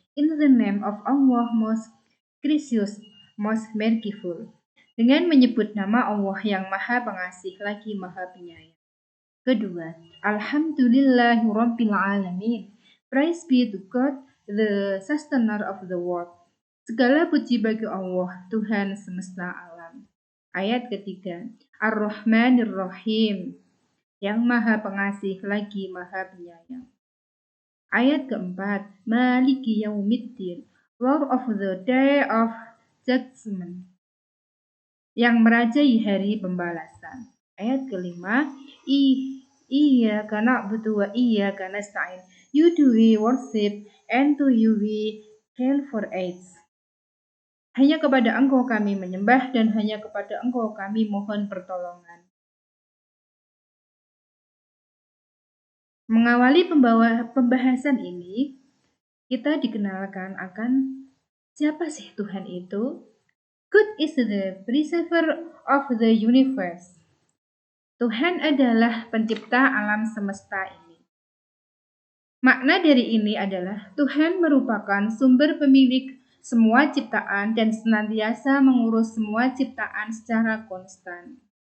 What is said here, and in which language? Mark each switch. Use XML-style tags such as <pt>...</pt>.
<en>In the name of Allah, most gracious, most merciful.</en> <id>Dengan menyebut nama Allah yang Maha Pengasih lagi Maha Penyayang. Kedua,</id> <ar>Alhamdulillahirabbil alamin.</ar> <en>Praise be to God, the sustainer of the world.</en> <id>Segala puji bagi Allah, Tuhan semesta alam. Ayat ketiga,</id> <ar>Ar-Rahmanir-Rahim,</ar> <id>yang Maha Pengasih lagi Maha Penyayang. Ayat keempat,</id> <ar>Maliki Yaumiddin,</ar> <en>Lord of the Day of Judgment,</en> <id>yang merajai hari pembalasan. Ayat kelima,</id> <ar>Iyyaka na'budu wa iyyaka nasta'in.</ar> <en>You do we worship and to you we call for aid.</en> <id>Hanya kepada Engkau kami menyembah dan hanya kepada Engkau kami mohon pertolongan. Mengawali pembahasan ini, kita dikenalkan akan siapa sih Tuhan itu.</id> <en>God is the preserver of the universe.</en> <id>Tuhan adalah pencipta alam semesta ini. Makna dari ini adalah Tuhan merupakan sumber pemilik semua ciptaan dan senantiasa mengurus semua ciptaan secara konstan.</id>